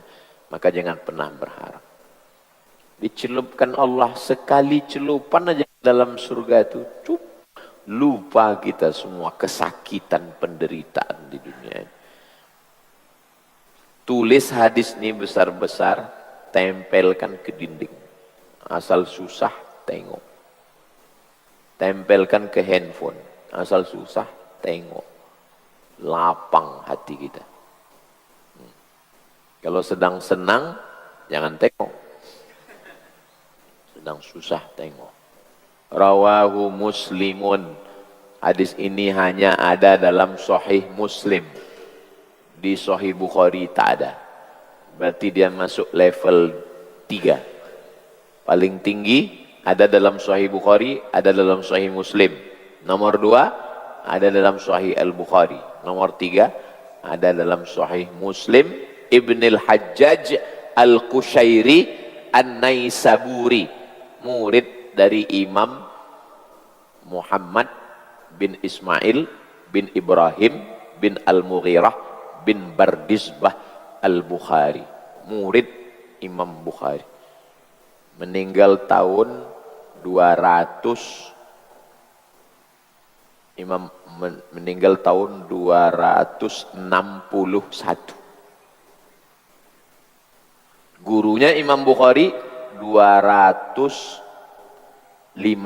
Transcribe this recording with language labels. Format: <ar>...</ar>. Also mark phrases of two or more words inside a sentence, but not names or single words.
<id>Maka jangan pernah berharap. Dicelupkan Allah sekali celupan aja dalam surga itu, lupa kita semua kesakitan penderitaan di dunia ini. Tulis hadis ini besar-besar, tempelkan ke dinding. Asal susah, tengok. Tempelkan ke handphone. Asal susah, tengok. Lapang hati kita. Kalau sedang senang, jangan tengok. Sedang susah, tengok.</id> <ar>رواه مسلم.</ar> <id>Hadis ini hanya ada dalam Sahih Muslim. Di Sahih Bukhari tak ada. Berarti dia masuk level 3. Paling tinggi ada dalam Sahih Bukhari, ada dalam Sahih Muslim. Nomor 2 ada dalam Sahih Al-Bukhari. Nomor 3 ada dalam Sahih Muslim. Ibnul Hajjaj Al-Qushairi An-Naisaburi, murid dari Imam Muhammad bin Ismail bin Ibrahim bin Al-Mughirah bin Bardisbah Al-Bukhari, murid Imam Bukhari. Meninggal tahun 200, Imam meninggal tahun 261. Gurunya Imam Bukhari 256.</id>